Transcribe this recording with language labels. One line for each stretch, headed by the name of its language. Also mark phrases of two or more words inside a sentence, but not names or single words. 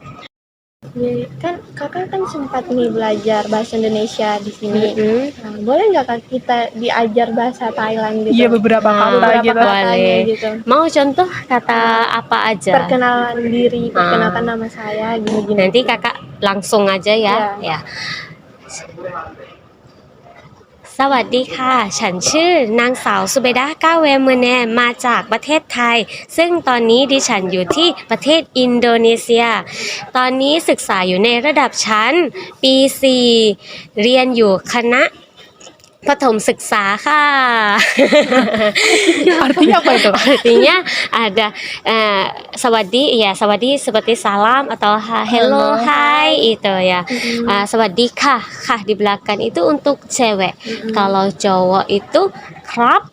Indonesian: Jadi kakak kan sempat nih belajar bahasa Indonesia di sini. Nah, boleh nggak Kak kita diajar bahasa Thailand gitu? Iya, beberapa kata beberapa gitu. katanya Boleh. gitu. Mau contoh kata apa aja? Perkenalan diri, perkenalkan nama saya, gini-gini. Nanti kakak langsung aja ya. Iya. Ya.
Thai: สวัสดีค่ะ ฉันชื่อนางสาวสุเบดาก้าเวมเมเนมาจากประเทศไทย ซึ่งตอนนี้ดิฉันอยู่ที่ประเทศอินโดนีเซีย ตอนนี้ศึกษาอยู่ในระดับชั้นปี 4 เรียนอยู่คณะประถมศึกษาค่ะ
Indonesian: Artinya apa itu? Artinya ada sawadi, ya sawadi seperti salam atau hello, hai itu ya. Sawadi kah di belakang itu untuk cewek. Kalau cowok itu krap.